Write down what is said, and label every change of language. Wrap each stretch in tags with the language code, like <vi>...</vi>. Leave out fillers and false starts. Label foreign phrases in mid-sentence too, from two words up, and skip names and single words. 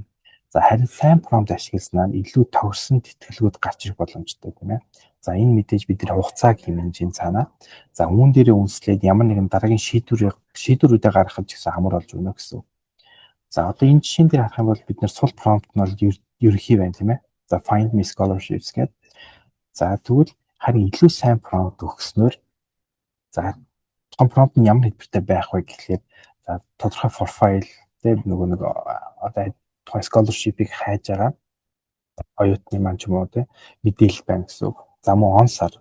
<mn>За харин сайн промпт ашигласнаар илүү тохирсон тэтгэлгүүд гарч ирэх боломжтой тийм ээ. За энэ мэдээж бидний хугацааг хэмнэжийн цаанаа. За үүн дээрээ үндэслээд ямар нэгэн дараагийн шийдвэрүүдээ гаргахад ч гэсэн амар болж өгнө гэсэн. За одоо энэ жишээн дээр харах юм бол бид нар сул промпт нь бол ерөнхий байна тийм ээ. За</mn> <en>find me scholarships</en> <mn>гэдэг. За тэгвэл харин илүү сайн промпт өгснөөр за том промпт нь ямар хэлбэртэй байх вэ гэхлээр за тодорхой profile тийм нэг одоо тухайн scholarship-ийг хайж байгаа оюутны маань ч юм уу тийм мэдээлэл байна гэсэн үг. За мөн он сар.</mn>